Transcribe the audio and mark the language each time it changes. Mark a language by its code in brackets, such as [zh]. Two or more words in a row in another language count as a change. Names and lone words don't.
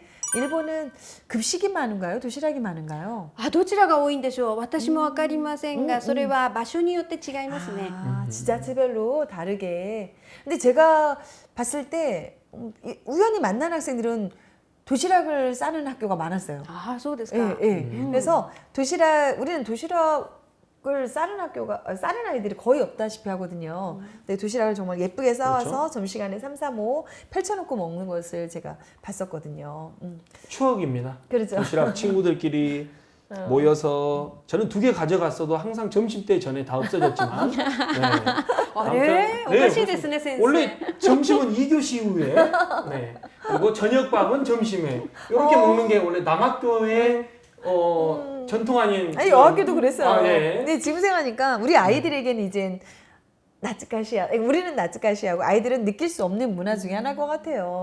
[ko] 일본은 급식이 많은가요? 도시락이 많은가요? [ja] どちらが多いんでしょう。私もわかりませんが、それは場所によって違いますね。 [ko] 아, 지자체별로 다르게. 근데 제가 봤을 때 우연히 만난 학생들은 도시락을 싸는 학교가 많았어요. [ja] あ、そうですか。 [ko] 예, 예. 그래서 우리는 도시락을 싸는 싸는 아이들이 거의 없다시피 하거든요. 근데 도시락을 정말 예쁘게 싸와서 그렇죠. 점심시간에 3, 4, 5 펼쳐놓고 먹는 것을 제가 봤었거든요. 추억입니다. 그렇죠. 도시락 친구들끼리 모여서 저는 2개 가져갔어도 항상 점심 때 전에 다 없어졌지만 네. [ja] あれ、おかしいですね、先生。 [ko] 원래 점심은 2교시 이후에 네. 그리고 저녁밥은 점심에 이렇게 먹는 게 원래 남학교의 전통 아닌 아니 여학교도 그랬어요. 아, 예. 근데 지금 생각하니까 우리 아이들에게는 이젠 나츠카시야. 우리는 나츠카시하고 아이들은 느낄 수 없는 문화 중에 하나인 것 같아요.